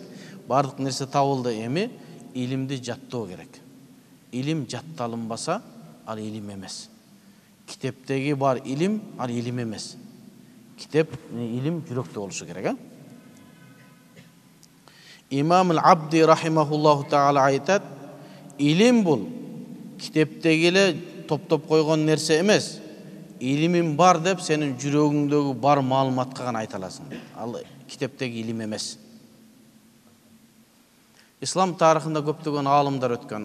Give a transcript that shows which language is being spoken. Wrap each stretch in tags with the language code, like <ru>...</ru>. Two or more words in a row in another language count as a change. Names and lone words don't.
<ky>Бардык нерсе табылды, эми илимди жаттоо керек. Илим жатталынбаса, ал илим эмес. Китептеги бар илим, ал илим эмес. Китеп, илим жүрөктө болушу керек. Имам ал-Абди</ky> <ar>رحمه الله تعالى</ar> <ky>айтат, илим бул китептеги эле топтоп койгон нерсе эмес. Илимин бар деп сенин жүрөгүңдөгү бар маалыматка гана айта аласың. Ал китептеги илим эмес. Ислам тарыхында көптөгөн алымдар өткөн.</ky>